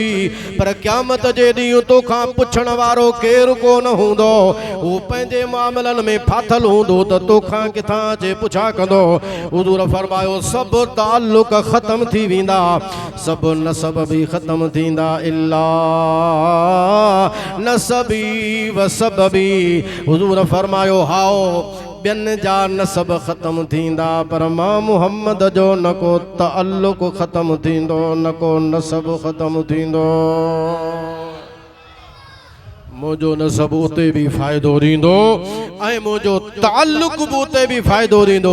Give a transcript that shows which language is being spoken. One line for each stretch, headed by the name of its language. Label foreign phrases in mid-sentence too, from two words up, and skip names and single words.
Sindhi: पर क़यामत जे ॾींहुं तोखां पुछण वारो केरु कोन हूंदो, हू पंहिंजे मामलनि में फाथल हूंदो त तोखां किथां अचे पुछा कंदो। हुज़ूर फरमायो सभु ताल्लुक़ ख़तम थी वेंदा, सभु नसब बि ख़तम थींदा,
Arabic: إلا نسبي وسببي.
Sindhi: हुज़ूर फरमायो हाओ ॿियनि जा नसब ख़तम थींदा, पर मां मुहम्मद जो न को ताल्लुक़ ख़तम थींदो, न को नसब ख़तम थींदो। मुंहिंजो नसब उते बि फ़ाइदो ॾींदो ऐं मुंहिंजो ताल्लुक़ बि उते बि फ़ाइदो ॾींदो।